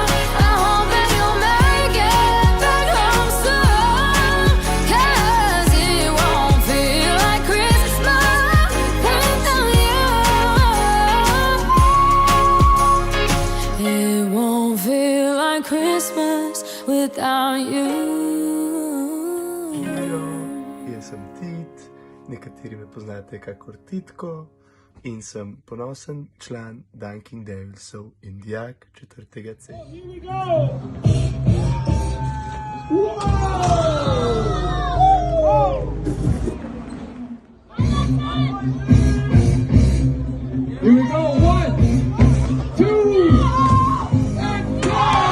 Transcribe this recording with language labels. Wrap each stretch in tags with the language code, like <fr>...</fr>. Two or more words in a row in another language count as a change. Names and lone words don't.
<en>I hope that you'll make it back home soon. 'Cause it won't feel like Christmas without you. It won't feel like Christmas without you.</en> <sl>Jaz sem Tit, nekateri me poznate kakor Titko in sem ponosen član Dunking Devilsov in dijak 4. C.</sl> <en>Here we go, 1, 2, and go!</en>